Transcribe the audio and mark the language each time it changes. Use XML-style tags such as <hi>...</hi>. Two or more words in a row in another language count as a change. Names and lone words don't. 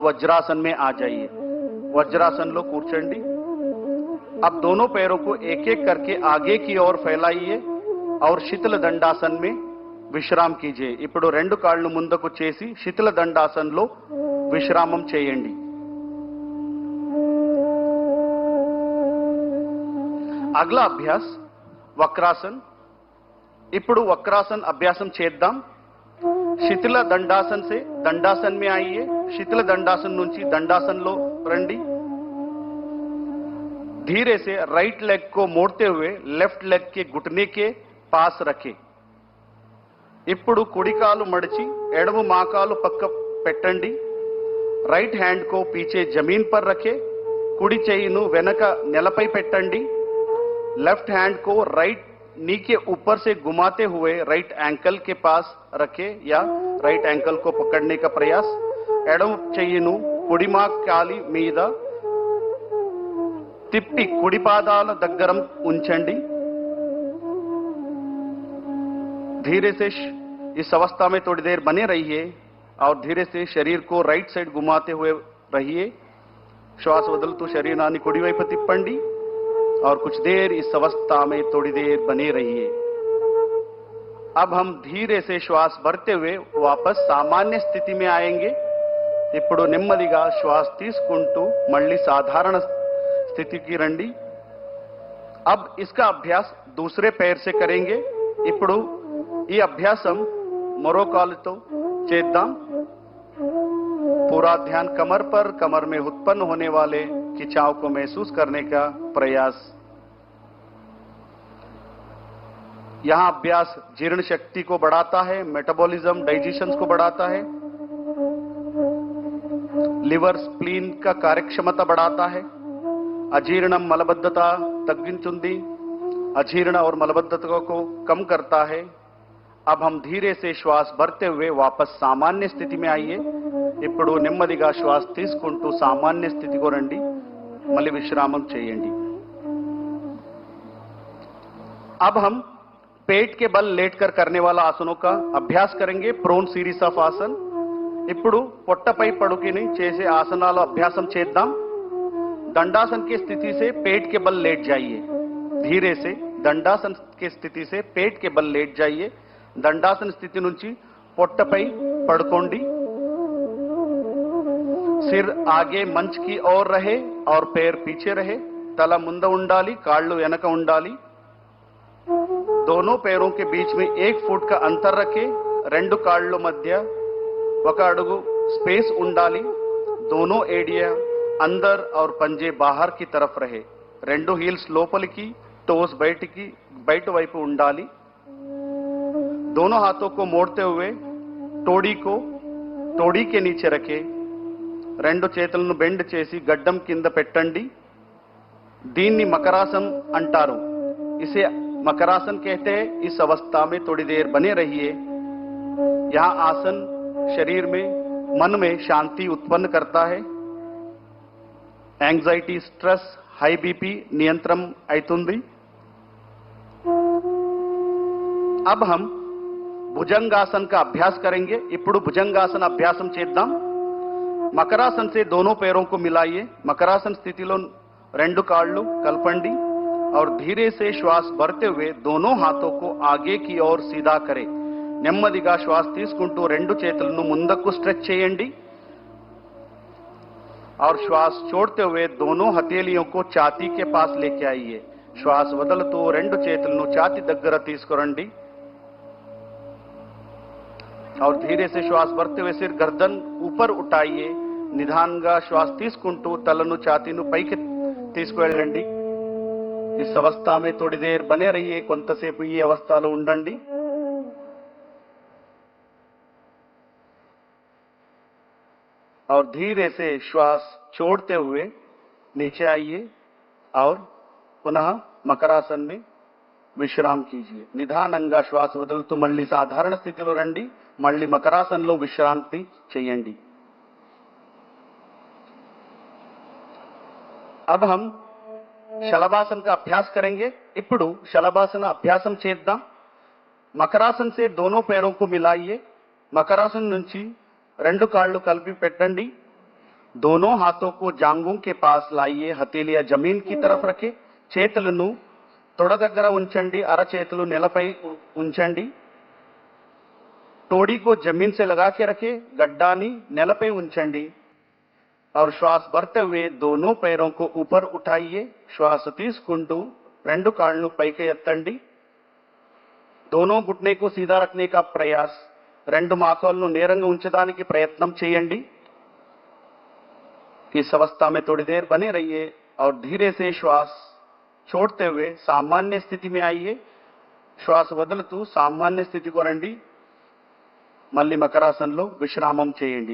<hi>वज्रासन में आ जाइए। वज्रासन</hi> <te>లో కూర్చోండి।</te> <hi>अब दोनों पैरों को एक एक करके आगे की ओर फैलाइए और शीतल दंडासन में విశ్రామం कीजिए।</hi> <te>ఇప్పుడు రెండు కాళ్ళు ముందుకు చేసి శీతల దండాసనలో విశ్రామం చేయండి।</te> <hi>अगला अभ्यास वक्रासन।</hi> <te>ఇప్పుడు వక్రాసన్ అభ్యాసం చేద్దాం।</te> <hi>శీతల దండాసన్ से दंडासन में आइए।</hi> <te>శీతల దండాసన్ నుంచి దండాసనలో రండి।</te> <hi>धीरे से</hi> <en>right leg</en> <hi>को मोड़ते हुए</hi> <en>left leg</en> <hi>के घुटने के पास रखें।</hi> <te>ఇప్పుడు కుడి కాలు మడిచి ఎడమ మోకాలు పక్క పెట్టండి।</te> <en>right hand</en> <hi>को पीछे जमीन पर रखें।</hi> <te>కుడి చేయిను వెనక నేలపై పెట్టండి।</te> <en>left hand</en> <hi>को</hi> <en>right knee</en> <hi>के ऊपर से घुमाते हुए</hi> <en>right ankle</en> <hi>के पास रखें या</hi> <en>right ankle</en> <hi>को पकड़ने का प्रयास।</hi> <te>ఎడమ చెయ్యిను కుడి మోకాలి మీద తిప్పి కుడి పాదాల దగ్గర ఉంచండి।</te> <hi>धीरे से इस अवस्था में थोड़ी देर बने रहिए और धीरे से शरीर को</hi> <en>right side</en> <hi>घुमाते हुए रहिए।</hi> <te>శ్వాస బదలతూ శరీరాన్ని కుడివైపు తిప్పండి</te> <hi>और कुछ देर इस अवस्था में थोड़ी देर बने रहिए। अब हम धीरे से श्वास भरते हुए वापस सामान्य स्थिति में आएंगे।</hi> <te>ఇప్పుడు నెమ్మదిగా శ్వాస తీసుకుంటూ మళ్ళీ సాధారణ స్థితికి రండి।</te> <hi>अब इसका अभ्यास दूसरे पैर से करेंगे।</hi> <te>ఇప్పుడు ఈ అభ్యాసం మరో కాలుతో చేద్దాం।</te> <hi>पूरा ध्यान कमर पर, कमर में उत्पन्न होने वाले खिंचाव को महसूस करने का प्रयास। यहां अभ्यास जीर्ण शक्ति को बढ़ाता है,</hi> <en>metabolism digestion</en> <hi>को बढ़ाता है,</hi> <en>liver spleen</en> <hi>का कार्यक्षमता बढ़ाता है,</hi> <te>అజీర్ణం మలబద్ధత తగ్గించుంది</te> <hi>अजीर्ण और मलबद्धता को कम करता है। अब हम धीरे से श्वास भरते हुए वापस सामान्य स्थिति में आइए।</hi> <te>ఇప్పుడు నెమ్మదిగా శ్వాస తీసుకుంటూ సామాన్య స్థితికి రండి। మళ్ళీ విశ్రామం చేయండి।</te> <hi>अब हम पेट के बल लेटकर करने वाला आसनों का अभ्यास करेंगे।</hi> <en>prone series of asana.</en> <te>ఇప్పుడు పొట్టపై పడుకుని చేసే ఆసనాల అభ్యాసం చేద్దాం।</te> <hi>दंडासन की स्थिति से पेट के बल लेट जाइए। धीरे से दंडासन की स्थिति से पेट के बल लेट जाइए।</hi> <te>దండాసన స్థితి నుంచి పొట్టపై పడుకోండి।</te> <hi>सिर आगे मंच की ओर रहे और पैर पीछे रहे।</hi> <te>తల ముందు ఉండాలి, కాళ్ళు వెనక ఉండాలి।</te> <hi>दोनों पैरों के बीच में 1 फुट का अंतर रखें।</hi> <te>రెండు కాళ్ళ మధ్య 1 అడుగు स्पेस ఉండాలి।</te> <hi>दोनों एड़िया अंदर और पंजे बाहर की तरफ रहे।</hi> <te>రెండు హీల్స్ లోపలికి, టోస్ బయట వైపు ఉండాలి।</te> <hi>दोनों हाथों को मोड़ते हुए तोड़ी के नीचे रखे।</hi> <te>రెండు చేతులను బెండ్ చేసి గడ్డం కింద పెట్టండి। దీన్ని మకరాసన్ అంటారు।</te> <hi>इसे मकरासन कहते हैं। इस अवस्था में थोड़ी देर बने रहिए। यह आसन शरीर में, मन में शांति उत्पन्न करता है।</hi> <en>anxiety, stress, high BP</en> <te>నియంత్రణ అవుతుంది।</te> <hi>अब हम भुजंगासन का अभ्यास करेंगे।</hi> <te>ఇప్పుడు భుజంగాసన అభ్యాసం చేద్దాం।</te> <hi>మకరాసన్ से दोनों पैरों को मिलाइए।</hi> <te>మకరాసన్ స్థితిలో రెండు కాళ్ళు కలపండి</te> <hi>और धीरे से श्वास भरते हुए दोनों हाथों को आगे की ओर सीधा करें।</hi> <te>నెమ్మదిగా శ్వాస తీసుకుంటూ రెండు చేతులను ముందుకు స్ట్రెచ్ చేయండి</te> <hi>और श्वास छोड़ते हुए दोनों हथेलियों को छाती के पास लेके आइए।</hi> <te>श्वास వదులుతూ రెండు చేతులను ఛాతీ దగ్గర తీసుకురండి</te> <hi>और धीरे से श्वास भरते हुए सिर गर्दन ऊपर उठाइए।</hi> <te>నిదానంగా శ్వాస తీసుకుంటూ తలను ఛాతీను పైకి తీసుకువెళ్ళండి।</te> <hi>इस अवस्था में थोड़ी देर बने रहिए।</hi> <te>కొంతసేపు ఈ అవస్థలో ఉండండి।</te> <hi>और धीरे से श्वास छोड़ते हुए नीचे आइए और पुनः मकरासन में విశ్రామ कीजिए।</hi> <te>నిదానంగా శ్వాస వదులుతూ మళ్ళీ సాధారణ స్థితిలో రండి। మళ్ళీ మకరాసనలో విశ్రాంతి చేయండి।</te> <hi>अब हम శలభాసన का अभ्यास करेंगे।</hi> <te>ఇప్పుడు శలభాసన అభ్యాసం చేద్దాం।</te> <hi>మకరాసన से दोनों पैरों को मिलाइए।</hi> <te>మకరాసన నుంచి రెండు కాళ్ళు కలిపి పెట్టండి।</te> <hi>दोनों हाथों को जांघों के पास लाइए, हथेलिया जमीन की तरफ रखे,</hi> <te>చేతులను తొడ దగ్గర ఉంచండి, అరచేతులు నేలపై ఉంచండి.</te> <hi>तोड़ी को जमीन से लगा के रखे,</hi> <te>గడ్డాని నేలపే ఉంచండి.</te> <hi>और श्वास भरते हुए दोनों पैरों को ऊपर उठाइए.</hi> <te>श्वास తీసుకుంటూ రెండు కాళ్ళు పైకి ఎత్తండి.</te> <hi>दोनों घुटने को सीधा रखने का प्रयास,</hi> <te>రెండు మోకాళ్ళను నేరంగా ఉంచడానికి ప్రయత్నం చేయండి.</te> <hi>इस अवस्था में थोड़ी देर बने रहिए और धीरे से श्वास छोड़ते हुए सामान्य स्थिति में आइए.</hi> <te>श्वास వదులుతూ సామాన్య స్థితికి రండి. మళ్ళీ మకరాసనంలో విశ్రామం చేయండి.</te>